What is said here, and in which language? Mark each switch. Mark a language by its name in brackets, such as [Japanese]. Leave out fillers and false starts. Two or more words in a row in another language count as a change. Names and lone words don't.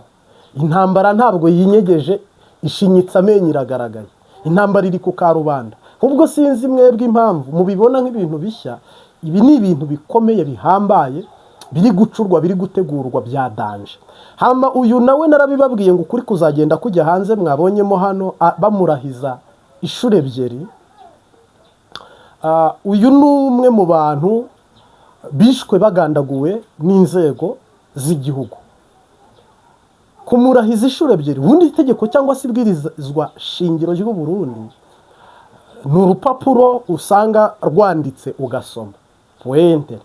[Kinyarwanda] Intambara ntabwo yinyegeje, ishinyitse amenyo iragaragaye. Intambara iri ku karubanda. Ubwo sinzi mwebwe impamvu mubibona nk'ibintu bishya. Ibi ni ibintu bikomeye bihambaye, biri gucurwa, biri gutegurwa bya danje. Hama uyu nawe narabibabwiye ngo ukuri kuzagenda kujya hanze. Mwabonyemo hano bamurahiza ishure ebyiri. Uyu ni umwe mu bantu bishwe bagandaguwe n'inzego z'igihugu. Kumurahiza ishure ebyiri, ubundi itegeko cyangwa se ibwirizwa shingiro ry'u Burundi ni urupapuro usanga rwanditse ugasoma pointer.